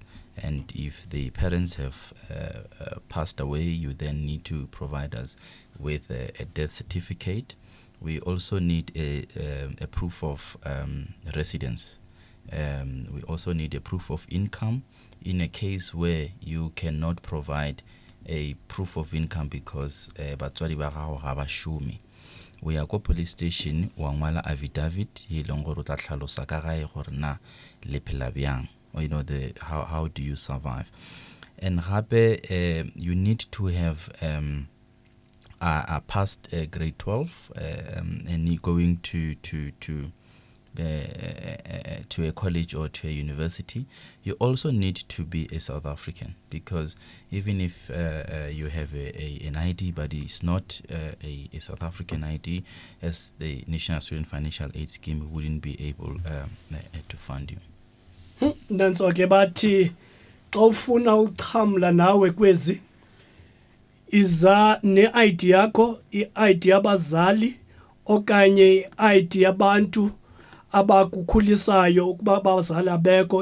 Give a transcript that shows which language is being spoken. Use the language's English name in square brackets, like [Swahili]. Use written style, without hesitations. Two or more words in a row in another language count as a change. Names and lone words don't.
[English] And if the parents have passed away, you then need to provide us with a death certificate. We also need a proof of residence. We also need a proof of income in a case where you cannot provide a proof of income because [Northern Sotho] batswadi ba gago ga ba šome. [English] We are [Northern Sotho] go [English] police station [Northern Sotho] wa ngwala affidavit e leng gore o tla tlhalosa ka gae gore na le phela bjang. [English] Or, you know, how do you survive? And gape you need to have a past grade 12 and you're going to a college or to a university. You also need to be a South African, because even if you have an ID but it's not a South African ID, as the National Student Financial Aid Scheme wouldn't be able to fund you. [Xhosa] Nanso-ke bathi xa ufuna uxhamla nawe kwezi iza ne-ID yakho, i-ID yabazali okanye i-ID yabantu abakukhulisayo ukuba abazali abekho.